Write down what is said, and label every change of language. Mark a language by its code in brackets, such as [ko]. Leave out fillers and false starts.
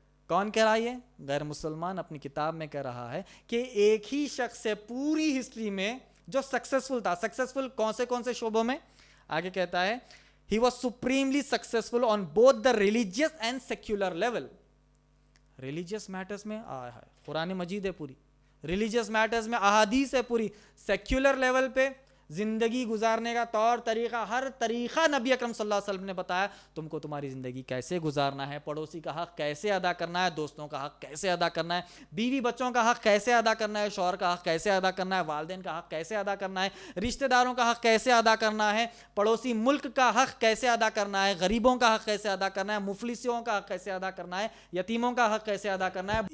[ur] کون کہہ رہا ہے؟ غیر مسلمان اپنی کتاب میں کہہ رہا ہے کہ ایک ہی شخص ہے پوری ہسٹری میں جو سکسیسفل تھا. سکسیسفل کون سے شعبوں میں؟ آگے کہتا ہے [en] he was supremely successful on both the religious and secular level. [ur] Religious matters میں قرآن مجید ہے پوری, ریلیجیس میٹرز میں احادیث ہے پوری, سیکولر لیول پہ زندگی گزارنے کا طور طریقہ, ہر طریقہ نبی اکرم صلی اللہ علیہ وسلم نے بتایا. تم کو تمہاری زندگی کیسے گزارنا ہے, پڑوسی کا حق کیسے ادا کرنا ہے, دوستوں کا حق کیسے ادا کرنا ہے, بیوی بچوں کا حق کیسے ادا کرنا ہے, شوہر کا حق کیسے ادا کرنا ہے, والدین کا حق کیسے ادا کرنا ہے, رشتہ داروں کا حق کیسے ادا کرنا ہے, پڑوسی ملک کا حق کیسے ادا کرنا ہے, غریبوں کا حق کیسے ادا کرنا ہے, مفلسوں کا حق کیسے ادا کرنا ہے, یتیموں کا حق کیسے ادا کرنا ہے.